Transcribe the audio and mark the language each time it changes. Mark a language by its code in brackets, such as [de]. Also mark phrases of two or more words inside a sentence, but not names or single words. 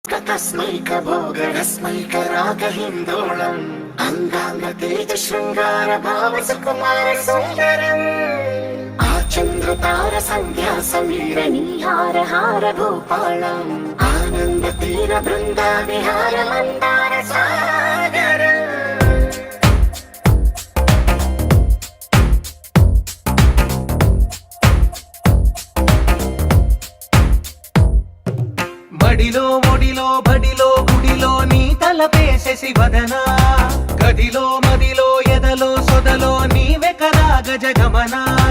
[sa] तस्मैकभोगरस्मैकरागहिन्दोळम् अङ्गाङ्गतेजशृङ्गारभावसुकुमारसुन्दरम् आचन्द्रतार सन्ध्या समीरनीहार हार भूपालम् आनन्दतीर बृन्दाविहार मन्दार सागरम् [te] బడిలో ఒడిలో బడిలో గుడిలో నీ తలపేసేసి వదనా గదిలో మదిలో ఎదలో సొదలో నీవే కదా గజగమనా